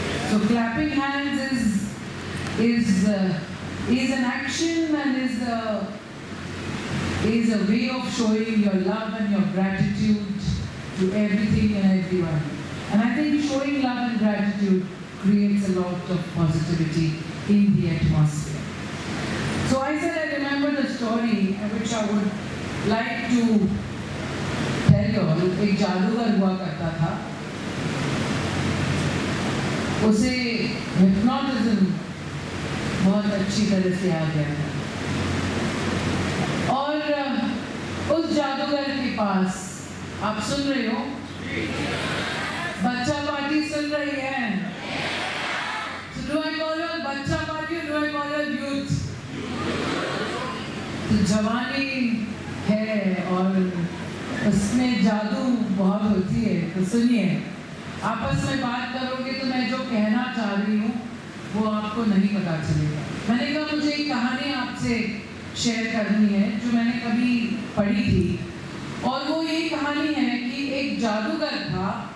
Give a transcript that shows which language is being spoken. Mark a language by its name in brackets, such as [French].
[English] So clapping hands is an action and is a way of showing your love and your gratitude to everything and everyone. And I think showing love and gratitude creates a lot of positivity in the atmosphere. So I said I remember the story which I would like to tell you all. [Hindi] एक जादूगर हुआ करता था, उसे hypnotism बहुत अच्छी तरह से आ गया था, और उस जादूगर के पास, आप सुन रहे हो? बच्चा पार्टी सुन रही है? [English] So do I call it [Hindi] बच्चा party [English] or do I call it youth? [Hindi] तो जवानी है और उसमें जादू बहुत होती है, तो सुनिए, आपस में बात करोगे तो मैं जो कहना चाह रही हूँ वो आपको नहीं पता चलेगा। मैंने कहा मुझे एक कहानी आपसे शेयर करनी है जो मैंने कभी पढ़ी थी, और वो ये कहानी है कि एक जादूगर था